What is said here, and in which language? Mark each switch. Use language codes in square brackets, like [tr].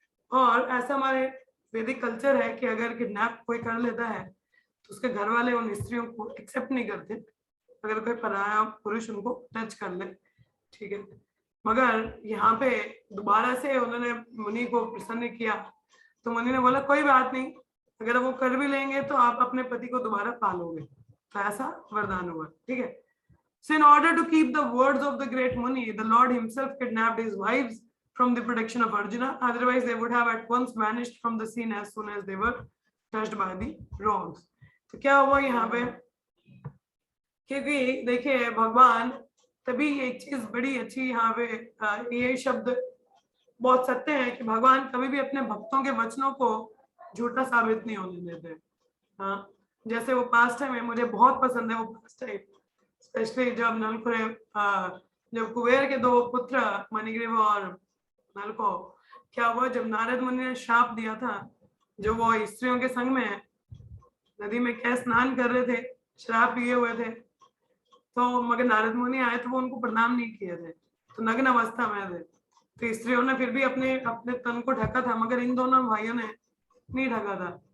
[hi] और ऐसा हमारे वैदिक कल्चर है कि अगर किडनैप कोई कर लेता है तो उसके घर वाले उन स्त्रियों को एक्सेप्ट नहीं करते अगर कोई पराया पुरुष उनको टच कर ले, ठीक है। मगर यहाँ पे दोबारा से उन्होंने मुनि को प्रसन्न किया, तो मुनि ने बोला कोई बात नहीं, अगर वो कर भी लेंगे तो आप अपने पति को दोबारा पालोगे, तो ऐसा वरदान हुआ, ठीक है। [en] So in order to keep the words of the great Muni, the Lord himself kidnapped his wives from the protection of Arjuna. Otherwise, they would have at once vanished from the scene as soon as they were touched by the wrongs. [hi] तो क्या हुआ यहाँ पे क्योंकि देखिए भगवान, तभी एक चीज बड़ी अच्छी यहाँ पे ये शब्द बहुत सत्य है कि भगवान कभी भी अपने भक्तों के वचनों को झूठा साबित नहीं होने देते। हाँ, जैसे वो पास्ट टाइम है, मुझे बहुत पसंद है वो पास्ट टाइम, स्पेशली जब नलकुरे जब कुबेर के 2 पुत्र मणिग्रीव और नलको, क्या हुआ जब नारद मुनि ने श्राप दिया था, जो वो स्त्रियों के संग में नदी में क्या स्नान कर रहे थे, शराब पिए हुए थे, तो मगर नारद मुनि आए तो वो उनको प्रणाम नहीं किए थे, तो नग्न अवस्था में थे, तो स्त्रियों ने फिर भी अपने अपने तन को ढका था, मगर इन दोनों भाइयों ने नहीं ढका था।